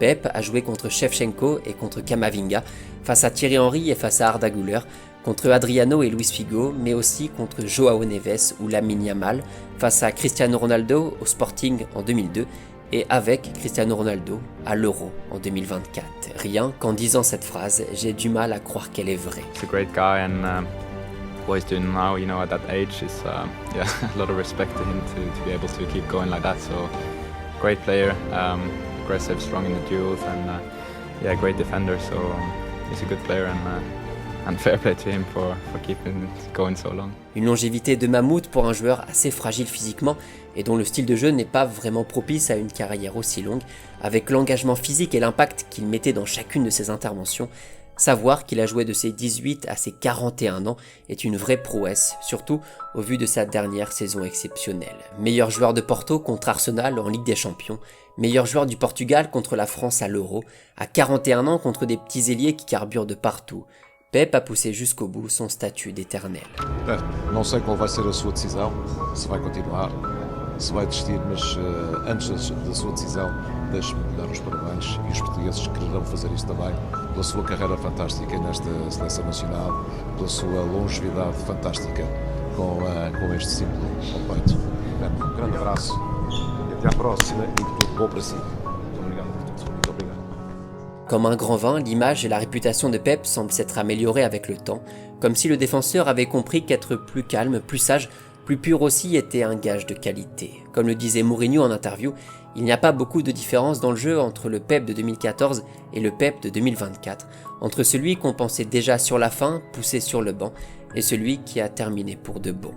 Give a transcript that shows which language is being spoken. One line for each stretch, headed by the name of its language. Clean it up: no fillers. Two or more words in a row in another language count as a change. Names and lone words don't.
French: Pep a joué contre Shevchenko et contre Camavinga, face à Thierry Henry et face à Arda Güler, contre Adriano et Luis Figo, mais aussi contre Joao Neves ou Lamine Yamal, face à Cristiano Ronaldo au Sporting en 2002 et avec Cristiano Ronaldo à l'Euro en 2024. Rien qu'en disant cette phrase, j'ai du mal à croire qu'elle est vraie.
English: He's a great guy and what he's doing now, you know, at that age is yeah, a lot of respect to him to be able to keep going like that. So great player, aggressive, strong in the duels, and yeah, great defender. So he's a good player and fair play to him for keeping it going so long.
French: Une longévité de mammouth pour un joueur assez fragile physiquement et dont le style de jeu n'est pas vraiment propice à une carrière aussi longue, avec l'engagement physique et l'impact qu'il mettait dans chacune de ses interventions. Savoir qu'il a joué de ses 18 à ses 41 ans est une vraie prouesse, surtout au vu de sa dernière saison exceptionnelle. Meilleur joueur de Porto contre Arsenal en Ligue des Champions, meilleur joueur du Portugal contre la France à l'Euro, à 41 ans contre des petits ailiers qui carburent de partout. Pep a poussé jusqu'au bout son statut d'éternel.
Portuguese: Não sei qual vai ser a sua decisão, se vai continuar, se vai desistir, mas antes da sua decisão, deixe-me dar os parabéns e os portugueses quererão fazer isso também, pela sua carreira fantástica nesta seleção nacional, pela sua longevidade fantástica com este símbolo ao peito. Um grande abraço e até à próxima e tudo bom para si. Muito obrigado por tudo. Muito obrigado.
French: Comme un grand vin, l'image et la réputation de Pep semblent s'être améliorées avec le temps, comme si le défenseur avait compris qu'être plus calme, plus sage, plus pur aussi était un gage de qualité. Comme le disait Mourinho en interview, il n'y a pas beaucoup de différence dans le jeu entre le Pep de 2014 et le Pep de 2024, entre celui qu'on pensait déjà sur la fin, poussé sur le banc, et celui qui a terminé pour de bon.